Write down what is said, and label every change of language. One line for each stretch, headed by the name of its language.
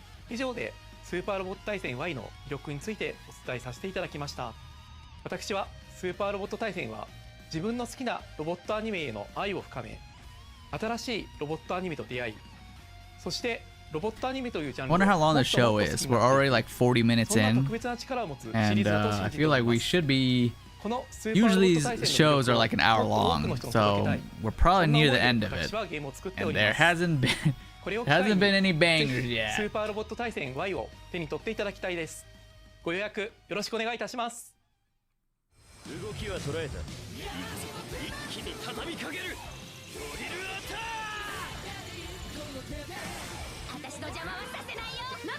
Japanese: 以上でスーパーロボット対戦 Y の魅力についてお伝えさせていただきました。私はスーパーロボット対戦は自分の好きなロボットアニメへの愛を深め、新しいロボットアニメと出会い、そしてロボットアニメというジャンルを
English: Wonder how long the show is. We're already like 40 minutes in, and I feel like we should be. Usually these shows are like an hour long, so we're probably near the end of it, and there hasn't been any bangers yet.
Japanese: スーパーロボット対戦 Y を手に取っていただきたいです。ご予約よろしくお願いいたします。動きは捉えた。一気に畳みかける。ドリルアタック。私の邪魔はさせないよ。